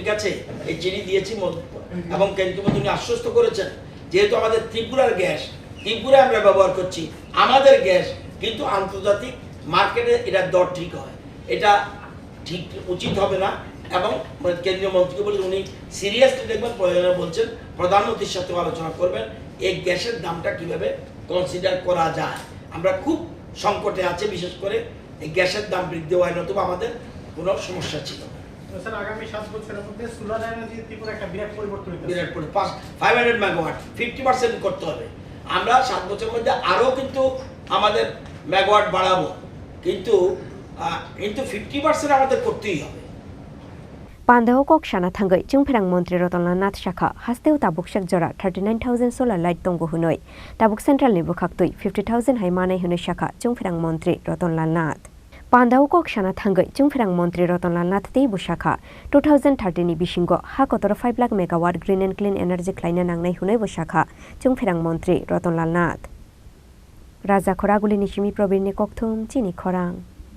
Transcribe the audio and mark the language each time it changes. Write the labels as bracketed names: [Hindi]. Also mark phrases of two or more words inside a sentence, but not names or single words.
[Bangla] কাছে এই চিঠি দিয়েছি এবং কেন্দ্রীয় মন্ত্রী আশ্বস্ত করেছেন যেহেতু আমাদের ত্রিপুরার গ্যাস ত্রিপুরা আমরা ব্যবহার করছি আমাদের গ্যাস কিন্তু আন্তর্জাতিক মার্কেটে এটা দর ঠিক হয় এটা ঠিক উচিত হবে না এবং কেন্দ্রীয় মন্ত্রীকে বলে উনি সিরিয়াসলি দেখবেন প্রয়োজনে বলছেন প্রধানমন্ত্রীর সাথে আলোচনা করবেন এই গ্যাসের দামটা কিভাবে কনসিডার করা যায় আমরা খুব সংকটে আছে বিশেষ করে এই গ্যাসের দাম বৃদ্ধি হয় নতুবা আমাদের কোনো সমস্যা ছিল না স্যার আগামী 7 বছরের মধ্যে [English] solar energy [Bangla] ত্রিপুরা একটা বিরাট পরিবর্তন হতে বিরাট 500 মেগাওয়াট 50% করতে হবে আমরা 7 বছরের মধ্যে আরো কিন্তু আমাদের মেগাওয়াট বাড়াবো কিন্তু 50% আমাদের করতেই হবে [Kok Borok] Pandao kok shana thangai chungpherang mantri Ratonlal Nath shakha hasteu tabuk shak jora 39000 [English] solar light [Kok Borok] tongo hunoi tabuk central ni bukhaktui 50000 haimanai hunoi shakha chungpherang mantri Ratonlal Nath Pandao kok shana thangai chungpherang mantri Ratonlal Nath tei bushakha 2030 ni bisingo hakotoro 5 lakh megawatt [English] green and clean energy [Kok Borok] claina nangnai hunoi bushakha chungpherang mantri Ratonlal Nath Raja Khoraguli Nishimi Probir ni kokthum chini khorang